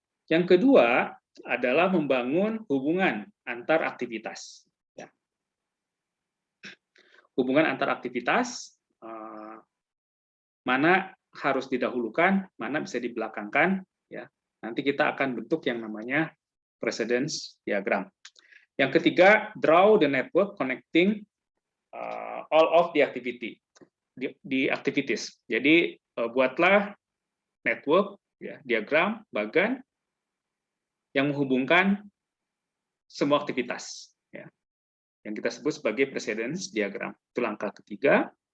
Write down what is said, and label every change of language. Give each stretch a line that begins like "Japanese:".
Indonesian: Yang kedua adalah membangun hubungan antar aktivitas. Ya. Hubungan antar aktivitas, mana harus didahulukan, mana bisa dibelakangkan. Ya. Nanti kita akan bentuk yang namanya precedence diagram. Yang ketiga,
English: draw the network connecting all of the activity, di activities.
Indonesian: Jadi buatlah network, ya, diagram, bagan yang menghubungkan semua aktivitas, ya, yang kita sebut sebagai precedence diagram. Itu langkah ketiga.